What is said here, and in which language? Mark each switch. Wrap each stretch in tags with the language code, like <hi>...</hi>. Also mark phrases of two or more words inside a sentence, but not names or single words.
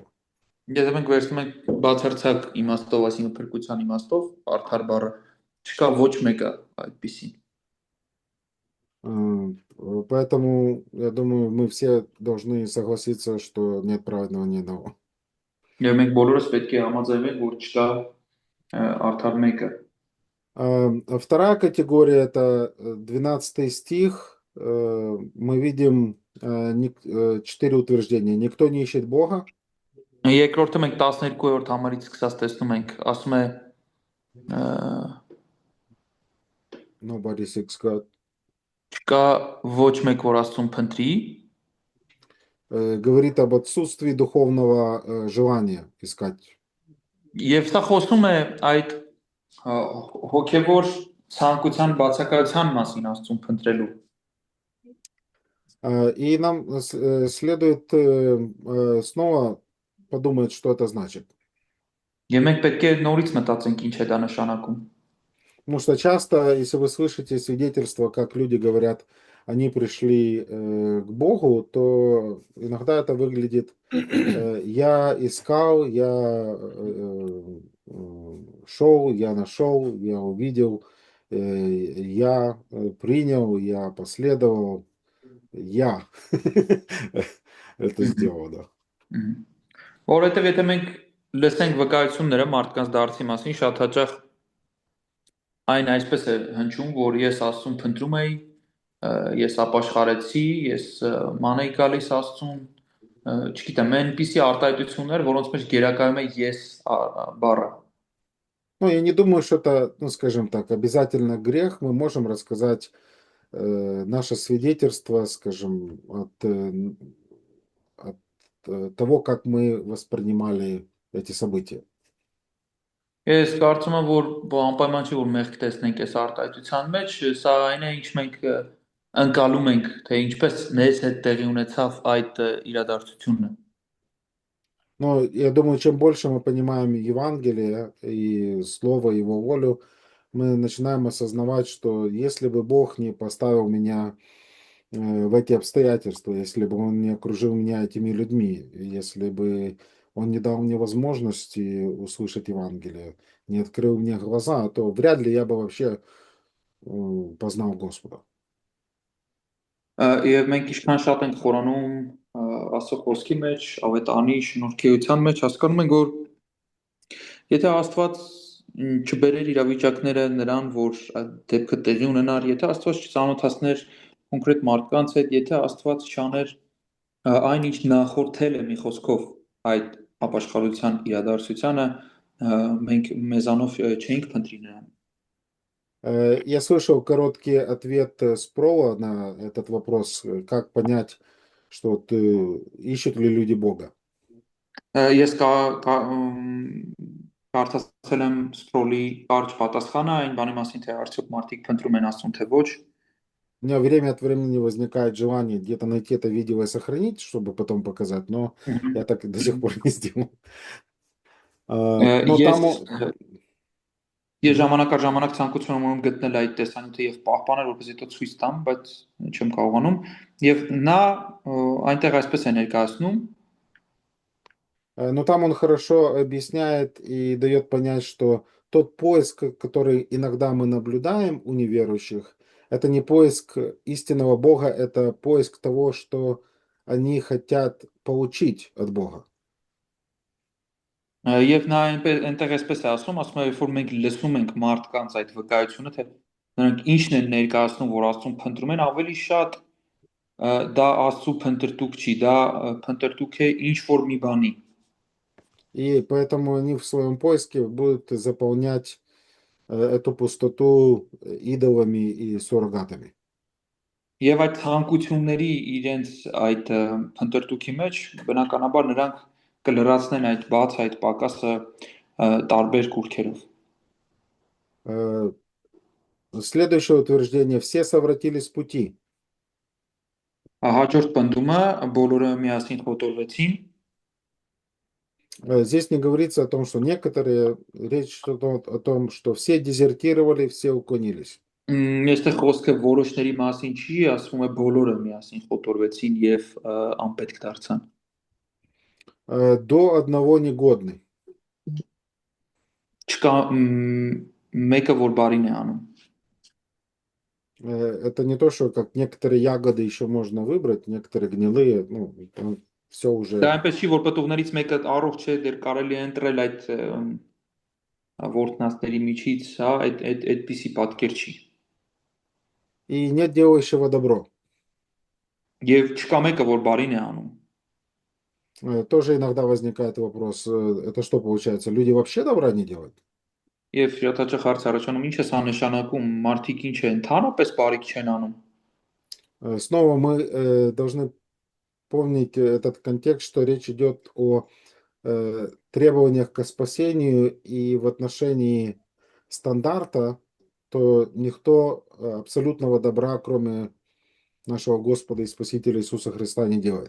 <hy>Եթե մենք վերցնում ենք բացարձակ իմաստով, այսինքն փրկության իմաստով, արդար բառը չկա ոչ մեկը այդպիսին.</hy> <ru>Поэтому, я думаю, мы все должны согласиться, что нет праведного ни одного.</ru> <hy>Եվ մենք բոլորս պետք է համաձայնենք, որ չկա արդար мեկը.</hy> <ru>Вторая категория – это 12 стих. Мы видим 4 утверждения. Никто не ищет Бога.</ru> <hy>Երկրորդը մենք 12-րդ համարից սկսած տեսնում ենք, ասում է</hy> <en>Nobody seeks God.</en> <hy>չկա ոչ մեկ, որ Աստծուն փնտրի,</hy> <ru>Говорит об отсутствии духовного желания искать.</ru> <hy>Եվ սա խոսում է այդ հոգևոր ցանկության բացակայության մասին Աստծուն փնտրելու.</hy> <ru>И нам следует снова подумать, что это значит.</ru> <hy>Եվ մենք պետք է նորից մտածենք ինչ է դա նշանակում.</hy> <ru>Потому что часто, если вы слышите свидетельства, как люди говорят, они пришли к Богу, то иногда это выглядит: я искал, я шел, я нашел, я увидел, я принял, я последовал, я это сделал, да.</ru> <hy>Որովհետև եթե մենք լսենք վկայությունները մարդկանց դարձի մասին, շատ հաճախ այն այսպես է հնչում, որ ես Աստծուն փնտրում էի, ես ապաշխարեցի, ես ման էի գալիս Աստծուն, չգիտեմ, այնպիսի արտահայտություններ, որոնց մեջ գերակայում է ես բառը.</hy> <ru>Ну, я не думаю, что это, ну, скажем так, обязательно грех. Мы можем рассказать наше свидетельство, скажем, от того, как мы воспринимали эти события.</ru> <hy>Ես կարծում եմ, որ անպայման չի, որ մեղք տեսնենք այս արտահայտության մեջ, սա այն է, ինչ մենք ընկալում ենք, թե ինչպես մեզ հետ տեղի ունեցավ այդ իրադարձությունը.</hy> <ru>Но я думаю, чем больше мы понимаем Евангелие и Слово, Его волю, мы начинаем осознавать, что если бы Бог не поставил меня в эти обстоятельства, если бы Он не окружил меня этими людьми, если бы Он не дал мне возможности услышать Евангелие, не открыл мне глаза, то вряд ли я бы вообще познал Господа.</ru> <hy>Եվ մենք ինչքան շատ ենք խորանում Աստծո խոսքի մեջ, ավետարանի շնորհքեության մեջ հասկանում ենք, որ եթե Աստված չբերեր իրավիճակները նրան, որ այդ դեպքը տեղի ունենար, եթե Աստված չծանոթացներ կոնկրետ մարդկանց հետ, եթե Աստված չաներ այն ինչ նախորդել է մի խոսքով այդ ապաշխարության իրադարձությանը, մենք մեզանով չէինք փնտրի նրան։</hy> <ru>Я слышал короткий ответ Спрола на этот вопрос, как понять, что вот, ищут ли люди Бога.</ru> <hy>Ես կարդացել եմ Սպրոլի կարճ պատասխանը այն բանի մասին, թե արդյոք մարդիկ փնտրում են Աստծուն, թե ոչ։</hy> <ru>У меня время от времени возникает желание где-то найти это видео и сохранить, чтобы потом показать, но я так и до сих пор не сделал. Но там...</ru> <hy>Ես ժամանակ առ ժամանակ ցանկություն եմ ունում գտնել այդ տեսանյութը եւ պահպանել, որպեսզի դա ցույց տամ, բայց չեմ կարողանում։ Եվ նա այնտեղ այսպես է ներկայացնում.</hy> <ru>Но там он хорошо объясняет и дает понять, что тот поиск, который иногда мы наблюдаем у неверующих, это не поиск истинного Бога, это поиск того, что они хотят получить от Бога.</ru> <hy>Եվ նա այնտեղ այսպես է ասում, երբ որ մենք լսում ենք մարդկանց այդ վկայությունը, թե նրանք ինչն են ներկայացնում, որ Աստծուն փնտրում են, ավելի շատ դա Աստծու փնտրտուք չի, դա փնտրտուք է ինչ որ մի բանի։</hy> <ru>И поэтому они в своем поиске будут заполнять эту пустоту идолами и суррогатами.</ru> <hy>Եվ այդ ցանկությունների իրենց այդ փնտրտուքի մեջ բնականաբար նրանք կլրացնեն այդ բաց այդ պակասը տարբեր կուրքերով։</hy> <ru>Следующее утверждение: все совратились с пути.</ru> <hy>Հաջորդ պնդումը բոլորը միասին խոտորվեցին։</hy> <ru>Здесь не говорится о том, что некоторые, речь идет о том, что все дезертировали, все уклонились.</ru> <hy>Այստեղ խոսքը որոշների մասին չի, ասվում է բոլորը միասին խոտորվեցին եւ անպետք դարձան։</hy> <ru>До одного негодный.</ru> <hy>Չկա մեկը որ բարին է անում։</hy> <ru>Это не то, что как некоторые ягоды еще можно выбрать, некоторые гнилые, ну, все уже.</ru> <hy>Դա այնպես չի, որ պտուղներից մեկը առողջ է, դեռ կարելի է ընտրել այդ ворտնացների միջից, հա, այդպիսի պատկեր չի։</hy> <ru>И нет делающего добро.</ru> <hy>Եվ չկա մեկը որ բարին է անում։</hy> <ru>Тоже иногда возникает вопрос, это что получается, люди вообще добра не делают?</ru> <hy>Եվ շատ հաճախ հարց առաջանում, ինչ է սա նշանակում, մարդիկ ինչ է ընդհանրապես բարիք չեն անում։</hy> <ru>Снова мы должны помнить этот контекст, что речь идет о требованиях к спасению, и в отношении стандарта, то никто абсолютного добра, кроме нашего Господа и Спасителя Иисуса Христа, не делает.</ru>